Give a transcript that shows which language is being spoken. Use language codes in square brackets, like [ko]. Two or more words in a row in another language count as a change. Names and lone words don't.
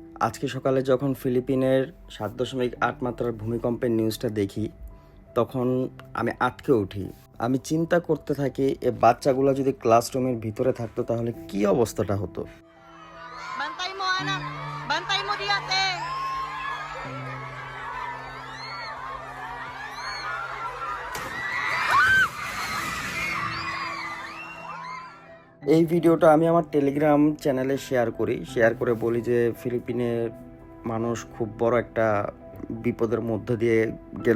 [bn] আজকে সকালে যখন ফিলিপিনের 7.8 মাত্রার ভূমিকম্পের নিউজটা দেখি তখন আমি আঁতকে উঠি। আমি চিন্তা করতে থাকি এ বাচ্চাগুলো যদি ক্লাসরুমের ভিতরে থাকতো তাহলে কি অবস্থাটা হতো। [tl] Bantay mo, anak. Bantay mo, Diate. [bn] এই ভিডিওটা আমি আমার টেলিগ্রাম চ্যানেলে শেয়ার করে বলি যে ফিলিপিনের মানুষ খুব বড় একটা বিপদের মধ্য দিয়ে গেল।